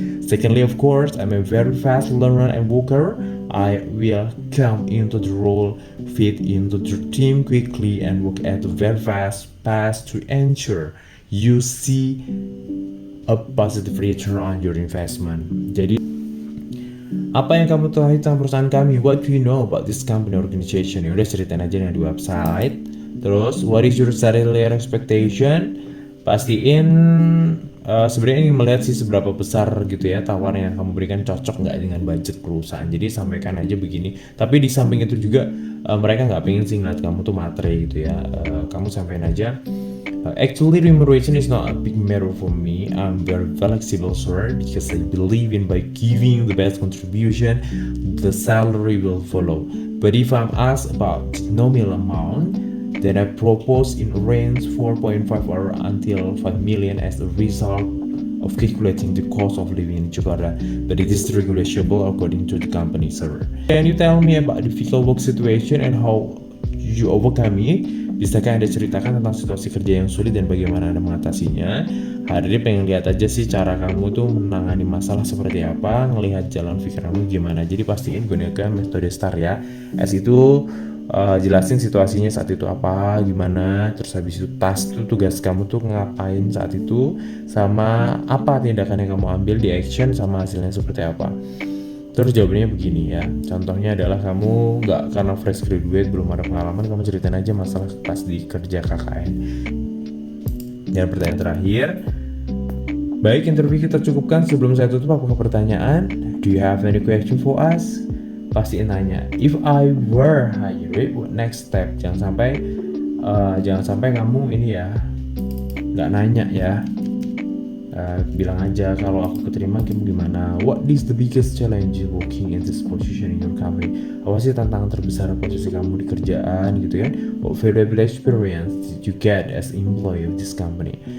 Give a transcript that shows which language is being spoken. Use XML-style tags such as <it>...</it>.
<en>Secondly, of course, I'm a very fast learner and worker. I will come into the role, fit into the team quickly and work at a very fast pace to ensure you see a positive return on your investment.</en> <id>Jadi, apa yang kamu tahu tentang perusahaan kami?</id> <en>What do you know about this company organization? Ya udah ceritain aja di website. Terus, what is your salary expectation?</en> <id>Pastiin sebenarnya ingin melihat sih seberapa besar gitu ya tawaran yang kamu berikan cocok nggak dengan budget perusahaan. Jadi sampaikan aja begini. Tapi di samping itu juga mereka nggak pengen sih ngeliat kamu tuh matre gitu ya. Kamu sampaikan aja.</id> <en>Actually, remuneration is not a big matter for me. I'm very flexible, sir, because I believe in by giving the best contribution, the salary will follow. But if I'm asked about nominal amount, then I propose in range 4.5 or until 5 million as a result of calculating the cost of living in Jakarta, but it is regulable according to the company, sir. Can you tell me about difficult work situation and how you overcome it?</en> <id>Bisakah Anda ceritakan tentang situasi kerja yang sulit dan bagaimana Anda mengatasinya? Hari ini pengen lihat aja sih cara kamu tuh menangani masalah seperti apa, ngelihat jalan pikir kamu gimana. Jadi pastiin gunakan metode STAR ya. S itu jelasin situasinya saat itu apa, gimana, terus habis itu tugas kamu tuh ngapain saat itu, sama apa tindakan yang kamu ambil di action, sama hasilnya seperti apa. Terus jawabannya begini ya, contohnya adalah kamu nggak karena fresh graduate belum ada pengalaman, kamu ceritain aja masalah pas di kerja KKN. Dan pertanyaan terakhir, baik, interview kita cukupkan. Sebelum saya tutup, apakah pertanyaan?</id> <en>Do you have any question for us? Pastiin nanya, if I were hired, what next step?</en> <id>Jangan sampai kamu ini ya nggak nanya ya. Bilang aja kalau aku keterima gimana.</id> <en>What is the biggest challenge working in this position in your company?</en> <id>Apa sih tantangan terbesar posisi kamu di kerjaan gitu kan?</id> <en>What valuable experience did you get as employee of this company?</en>